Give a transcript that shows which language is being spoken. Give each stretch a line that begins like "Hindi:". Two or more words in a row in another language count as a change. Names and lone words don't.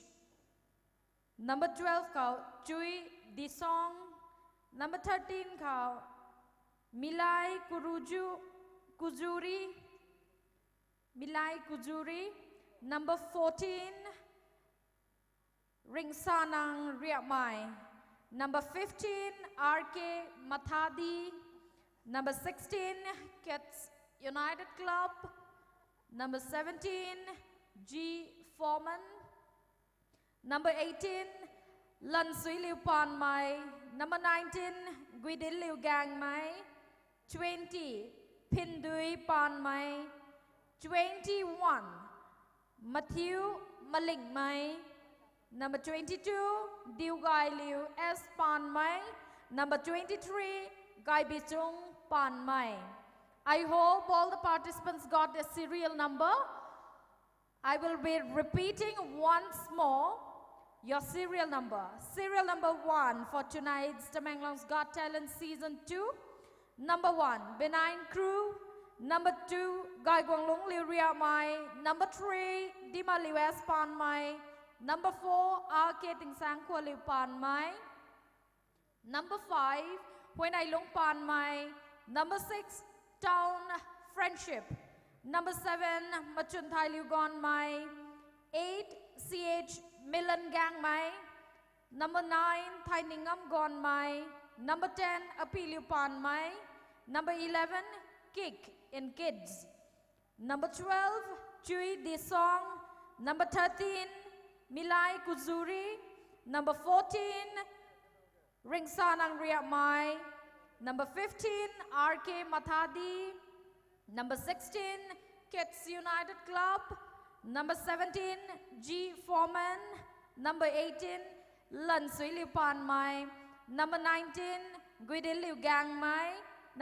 English: Number 12, Kau Chui Disong. Number 13, Kau Milai Kuzuri. Milai Kujuri. Number 14, Ring Sanang Riamai. Number 15, RK Mathadi. Number 16, Kids United Club. Number 17, G Foreman. Number 18, Lan Sui Liu Pan Mai. Number 19, Guidin Liu Gang Mai. 20, Pindui Pan Mai. 21, Matthew Maling Mai. Number 22, Diu Gai Liu S Pan Mai. Number 23, Gai Bichung Pan Mai. I hope all the participants got a serial number. I will be repeating once more your serial number. Serial number 1 for tonight's Tamenglong.Orange Got Talent Season 2. Number 1, Benign Crew. Number 2, Gai Guang Long Liu Ria Mai. Number 3, Dima Liu S Pan Mai. Number 4, RK Ting Sang Kua Liu Pan Mai. Number 5, Huay Nai Long Pan Mai. Number 6, Town Friendship. Number 7, Machun Thai Liu Gon Mai. 8, CH Milan Gang Mai. Number 9, Thai Ningam Gon Mai. Number 10, Api Liu Pan Mai. Number 11, Kick in Kids. Number 12, Chui Disong. Number 13, Milai Kuzuri. Number 14, Ring Sanang Ria Mai. Number 15, RK Mathadi. Number 16, Kids United Club. Number 17, G Foreman. Number 18, Lan Sui Liu Pan Mai. Number 19, Guidin Liu Gang Mai.